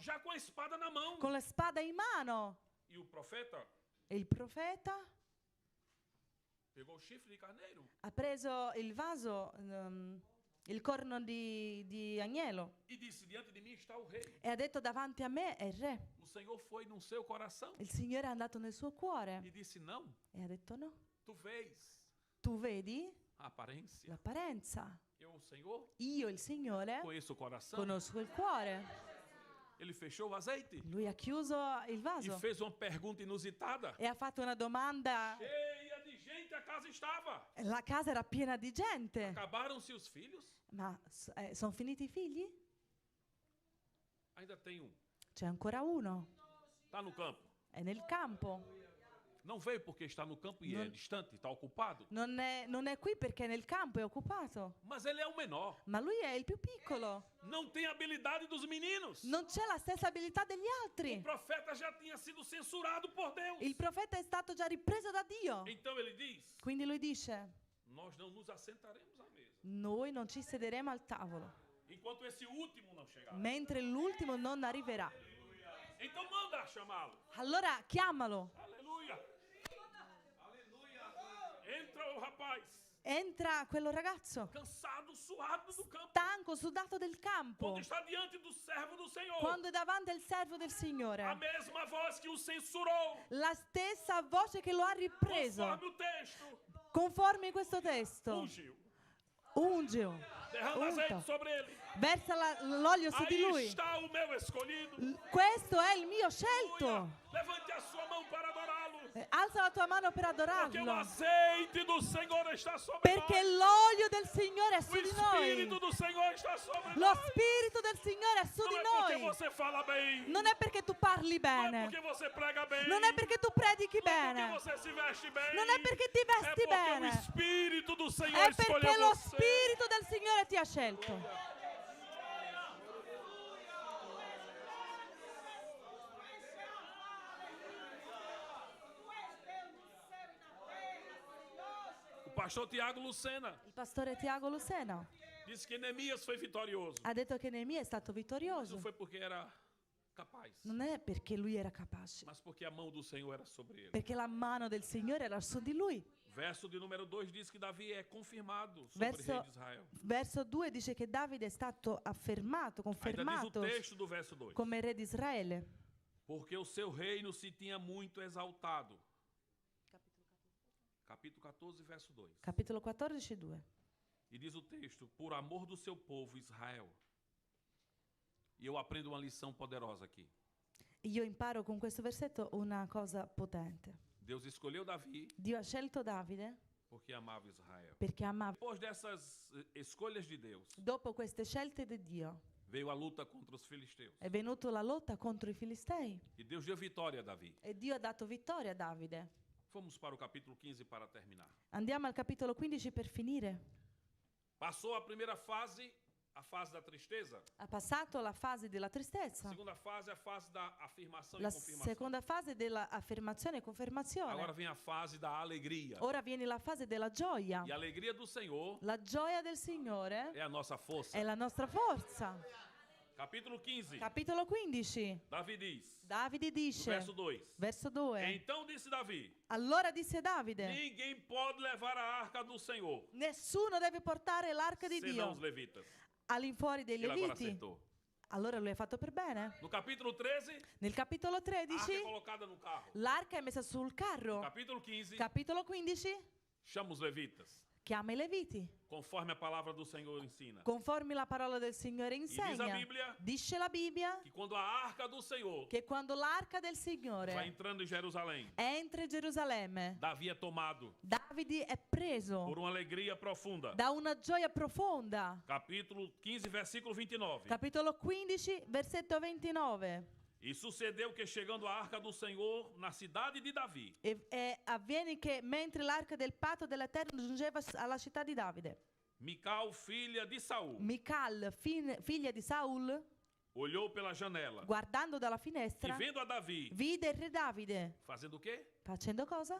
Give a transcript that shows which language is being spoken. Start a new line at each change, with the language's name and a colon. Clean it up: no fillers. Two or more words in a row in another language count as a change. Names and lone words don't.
Portuguese: Já com a espada na mão.
Italian: con la spada in mano.
Portuguese: E o profeta
Italian: E il profeta
Portuguese: pegou o chifre de carneiro
Italian: ha preso il vaso il corno di agnello,
Portuguese: e disse: diante de mim está o rei.
Italian: e ha detto: davanti a me è il re.
Portuguese: O Senhor foi no seu coração
Italian: Il Signore è andato nel suo cuore
Portuguese: e disse: não,
Italian: e ha detto: no,
Portuguese: tu vês
Italian: tu vedi
Portuguese: a aparência.
Italian: l'apparenza,
Portuguese: Eu, o Senhor,
Italian: io il Signore
Portuguese: conheço o coração.
Italian: conosco il cuore.
Portuguese: Ele fechou o azeite
Italian: Lui ha chiuso il
Portuguese: e
Italian: vaso
Portuguese: fez uma pergunta inusitada.
Italian: e ha fatto una domanda.
Portuguese: Cheia de gente a casa estava.
Italian: La casa era piena di gente.
Portuguese: Acabaram-se os filhos?
Italian: Ma sono finiti i figli?
Portuguese: Ainda tem um.
Italian: C'è ancora uno.
Portuguese: Está no campo.
Italian: È nel campo.
Portuguese: Não veio porque está no campo e é Não- distante, está ocupado.
Italian: Non è qui perché è nel campo, è occupato.
Portuguese: Mas ele é o menor.
Italian: Ma lui è il più piccolo.
Portuguese: Não tem a habilidade dos meninos.
Italian: Non c'è la stessa abilità degli
Portuguese: O
Italian: altri.
Portuguese: profeta já tinha sido censurado por Deus.
Italian: Il profeta è stato già ripreso da Dio.
Portuguese: Então ele diz:
Italian: Quindi lui dice:
Portuguese: nós não nos assentaremos à mesa
Italian: noi non ci sederemo al tavolo,
Portuguese: enquanto esse último não chegar.
Italian: mentre l'ultimo non arriverà.
Portuguese: Então manda chamá-lo.
Italian: Allora chiamalo.
Portuguese: Aleluia. Entra o rapaz,
Italian: Entra quello ragazzo,
Portuguese: cansado, suado do campo.
Italian: stanco, sudato del campo,
Portuguese: Quando está diante do servo do Senhor,
Italian: quando è davanti al servo del
Portuguese: a
Italian: Signore.
Portuguese: mesma voz que o censurou,
Italian: La stessa voce che lo ha ripreso,
Portuguese: conforme o texto,
Italian: conforme questo testo.
Portuguese: ungiu. Ungiu, Derrama azeite
Italian: unto,
Portuguese: sobre ele.
Italian: versa l'olio su di
Portuguese: Aí
Italian: lui.
Portuguese: está o meu escolhido.
Italian: Questo è il mio scelto.
Portuguese: Aleluia. Levante a sua mão para adorá-lo.
Italian: Alza la tua mano per
Portuguese: Porque o
Italian: adorarlo,
Portuguese: azeite do Senhor está sobre
Italian: perché
Portuguese: nós.
Italian: l'olio del Signore è
Portuguese: O
Italian: su di noi.
Portuguese: Espírito do Senhor está sobre
Italian: Lo
Portuguese: nós.
Italian: Spirito del Signore è su
Portuguese: Não
Italian: di
Portuguese: é porque
Italian: noi.
Portuguese: você fala bem.
Italian: Non è perché tu parli
Portuguese: Não é
Italian: bene,
Portuguese: porque você prega bem.
Italian: non è perché tu predichi
Portuguese: Não é porque
Italian: bene,
Portuguese: você se veste bem.
Italian: non è perché ti
Portuguese: É
Italian: vesti
Portuguese: porque o
Italian: bene,
Portuguese: Espírito do Senhor
Italian: è perché
Portuguese: escolheu
Italian: lo
Portuguese: você.
Italian: Spirito del Signore ti ha scelto.
Portuguese: O pastor Tiago Lucena
Italian: Il pastore Tiago Lucena
Portuguese: disse que Neemias foi vitorioso.
Italian: ha detto che Neemia è stato
Portuguese: Mas
Italian: vittorioso.
Portuguese: não foi porque era capaz,
Italian: Non è perché lui era capace,
Portuguese: mas porque a mão do Senhor era sobre ele.
Italian: perché la mano del Signore era su di lui.
Portuguese: Verso de número 2 diz que Davi é confirmado sobre o rei de Israel.
Italian: Verso 2 dice che Davide è stato affermato,
Portuguese: Ainda diz o
Italian: confermato
Portuguese: texto do verso 2.
Italian: come re di Israele.
Portuguese: Porque o seu reino se tinha muito exaltado. Capítulo 14, verso 2.
Italian: Capitolo 14, 2.
Portuguese: E diz o texto: por amor do seu povo Israel. E eu aprendo uma lição poderosa aqui.
Italian: Io imparo con questo versetto una cosa potente.
Portuguese: Deus escolheu Davi
Italian: Dio ha scelto Davide
Portuguese: porque amava Israel.
Italian: perché amava.
Portuguese: Depois dessas escolhas de Deus,
Italian: Dopo queste scelte di Dio
Portuguese: veio a luta contra os filisteus.
Italian: è venuta la lotta contro i Filistei
Portuguese: E Deus deu vitória a Davi.
Italian: e Dio ha dato vittoria a Davide.
Portuguese: Vamos para o capítulo 15 para terminar.
Italian: Andiamo al capitolo 15 per finire.
Portuguese: Passou a primeira fase, a fase da tristeza.
Italian: Ha passato la fase della
Portuguese: A
Italian: tristezza,
Portuguese: segunda fase é a fase da afirmação
Italian: la
Portuguese: e confirmação.
Italian: seconda fase dell'affermazione e confermazione.
Portuguese: Agora vem a fase da alegria.
Italian: Ora viene la fase della gioia.
Portuguese: E a alegria do Senhor
Italian: La gioia del Signore
Portuguese: é a nossa força.
Italian: è la nostra forza.
Portuguese: Capítulo 15.
Italian: Capitolo 15.
Portuguese: Davi diz,
Italian: Davide
Portuguese: no
Italian: dice,
Portuguese: verso 2.
Italian: verso 2.
Portuguese: Então disse Davi:
Italian: Allora disse Davide,
Portuguese: ninguém pode levar a arca do Senhor,
Italian: nessuno deve portare l'arca di
Portuguese: senão os
Italian: Dio
Portuguese: levitas.
Italian: all'infuori dei
Portuguese: Ele agora
Italian: Leviti.
Portuguese: acertou.
Italian: Allora lui ha fatto per bene.
Portuguese: No capítulo 13,
Italian: Nel capitolo
Portuguese: a arca
Italian: 13
Portuguese: é colocada no carro.
Italian: l'arca è messa sul carro.
Portuguese: Capítulo 15,
Italian: Capitolo 15
Portuguese: chama os levitas,
Italian: chiama i Leviti.
Portuguese: conforme a palavra do Senhor ensina.
Italian: Conformi la parola del Signore
Portuguese: E diz a
Italian: insegna.
Portuguese: Bíblia
Italian: Dice la Bibbia
Portuguese: que quando a arca do Senhor
Italian: che quando l'arca del
Portuguese: vai
Italian: Signore
Portuguese: entrando em Jerusalém,
Italian: entra in Gerusalemme,
Portuguese: Davi é tomado
Italian: Davide è preso
Portuguese: por uma alegria profunda.
Italian: da una gioia profonda.
Portuguese: Capítulo 15, versículo 29.
Italian: Capitolo 15, versetto 29.
Portuguese: E sucedeu que, chegando a arca do Senhor na cidade de Davi,
Italian: E avviene che mentre l'arca del patto dell'Eterno giungeva alla città di Davide,
Portuguese: Mical, filha de Saul,
Italian: Mical, figlia di Saul,
Portuguese: olhou pela janela
Italian: guardando dalla
Portuguese: e,
Italian: finestra,
Portuguese: vendo a Davi,
Italian: vide il re Davide
Portuguese: fazendo o quê?
Italian: Facendo cosa?